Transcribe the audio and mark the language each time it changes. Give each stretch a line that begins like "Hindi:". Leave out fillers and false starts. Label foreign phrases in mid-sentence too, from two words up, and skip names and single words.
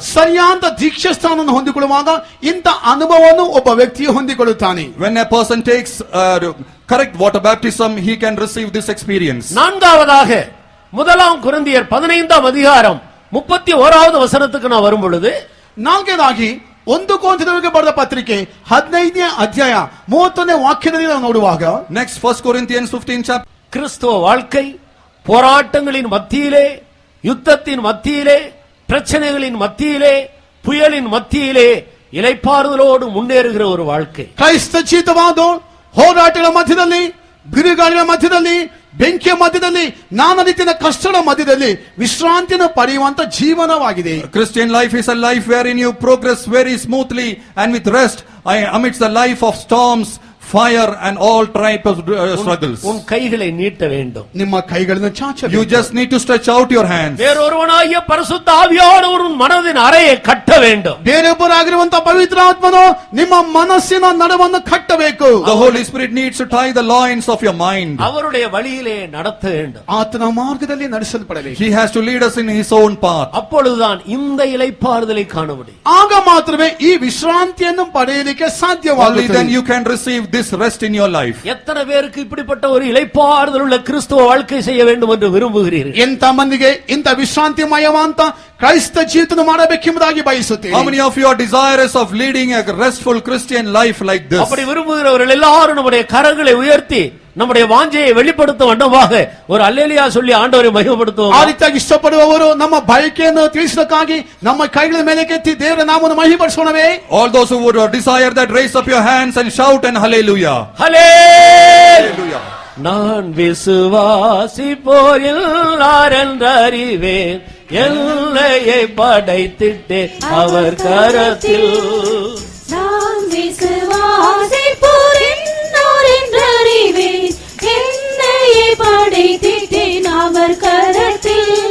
Kannada: ಸರಿಯಾದ ದೀಕ್ಷಾಸ್ಥಾನವನ್ನು ಹೊಂದಿಕೊಳ್ಳುವಾಗ ಇಂಥ ಅನುಭವವನ್ನು ಒಬ್ಬ ವ್ಯಕ್ತಿಯು ಹೊಂದಿಕೊಳ್ಳುತ್ತಾನೆ.
English: When a person takes correct water baptism, he can receive this experience.
Tamil: நான்காவதாக 1 கொரிந்தியர் 15ஆம் அதிகாரம் 31வது வசனத்துக்கு நான் வரும் பொழுது,
Kannada: ನಾಲ್ಕನೇದಾಗಿ 1 ಕೊರಿಂಥದವರಿಗೆ ಬರೆದ ಪತ್ರಿಕೆ 15ನೇ ಅಧ್ಯಾಯ 31ನೇ ವಾಕ್ಯದಲ್ಲಿ ನಾವು ನೋಡುವಾಗ,
English: Next, 1 Corinthians 15 chapter.
Tamil: கிறிஸ்துவ வாழ்க்கை போராட்டங்களின் மத்தியிலே, யுத்தத்தின் மத்தியிலே, பிரச்சனைகளின் மத்தியிலே, புயலின் மத்தியிலே இளைப்பாறுதலோடு முன்னேறுகிற ஒரு வாழ்க்கை.
Kannada: ಕ್ರೈಸ್ತ ಜೀವಿತವಾದ ಹೋರಾಟಗಳ ಮಧ್ಯದಲ್ಲಿ, ಬಿರುಗಾಳಿಗಳ ಮಧ್ಯದಲ್ಲಿ, ಬೆಂಕಿಯ ಮಧ್ಯದಲ್ಲಿ, ನಾನಾ ರೀತಿಯ ಕಷ್ಟಗಳ ಮಧ್ಯದಲ್ಲಿ ವಿಶ್ರಾಂತಿಯನ್ನು ಪಡೆಯುವಂತ ಜೀವನವಾಗಿದೆ.
English: Christian life is a life wherein you progress very smoothly and with rest amidst the life of storms, fire and all types of struggles.
Tamil: உன் கைகளை நீட்ட வேண்டும்.
Kannada: ನಿಮ್ಮ ಕೈಗಳನ್ನು ಚಾಚಬೇಕು.
English: You just need to stretch out your hands.
Tamil: வேறொருவனாகிய பரிசுத்த ஆவியானவர் உன் மனதின் அறையை கட்ட வேண்டும்.
Kannada: ಬೇರೊಬ್ಬರಾಗಿರುವಂತ ಪವಿತ್ರ ಆತ್ಮನು ನಿಮ್ಮ ಮನಸ್ಸಿನ ನಡುವನ್ನು ಕಟ್ಟಬೇಕು.
English: The Holy Spirit needs to tie the loins of your mind.
Tamil: அவருடைய வழியிலே நடத்த வேண்டும்.
Kannada: ಆತನ ಮಾರ್ಗದಲ್ಲಿ ನಡೆಸಲ್ಪಡಬೇಕು.
English: He has to lead us in his own path.
Tamil: அப்பொழுதுதான் இந்த இளைப்பாறுதலை காண முடியும்.
Kannada: ಆಗ ಮಾತ್ರವೇ ಈ ವಿಶ್ರಾಂತಿಯನ್ನು ಪಡೆಯಲಿಕ್ಕೆ
English: Only then
Kannada: ಸಾಧ್ಯವಾಗುತ್ತದೆ.
English: you can receive this rest in your life.
Tamil: எத்தனை பேருக்கு இப்படிப்பட்ட ஒரு இளைப்பாறுதல் உள்ள கிறிஸ்துவ வாழ்க்கை செய்ய வேண்டும் என்று விரும்புகிறீர்கள்?
Kannada: ಎಂತ ಮಂದಿಗೆ ಇಂಥ ವಿಶ್ರಾಂತಿಮಯವಂತ ಕ್ರೈಸ್ತ ಜೀವಿತ ಮಾಡಬೇಕೆಂಬುದಾಗಿ ಬಯಸುತ್ತೇನೆ.
English: How many of you are desirous of leading a restful Christian life like this?
Tamil: அப்படி விரும்புகிறவர்கள் எல்லாரும் நம்முடைய கரங்களை உயர்த்தி நம்முடைய வாஞ்சையை வெளிப்படுத்த வண்ணமாக ஒரு அல்லேலூயா சொல்லி ஆண்டவரை மகிமைப்படுத்துவோம்.
Kannada: ಆ ರೀತಿಯಾಗಿ ಇಷ್ಟಪಡುವವರು ನಮ್ಮ ಬಯಕೆಯನ್ನು ತಿಳಿಸೋದಕ್ಕಾಗಿ ನಮ್ಮ ಕೈಗಳ ಮೇಲೆ ಕೆತ್ತಿ ದೇವರ ನಾಮವನ್ನು ಮಹಿಮೆಪಡಿಸೋಣವೇ?
English: All those who would desire that, raise up your hands and shout and hallelujah.
Tamil: ஹல்லேலூயா. நான் விசுவாசிப்போர் எல்லாரென்றறிவேன், எல்லையை படைத்திட்டே அவர் கரத்தில். நான் விசுவாசிப்போர் என்னோரென்றறிவேன், என்னையே படைத்திட்டேன் அவர் கரத்தில்.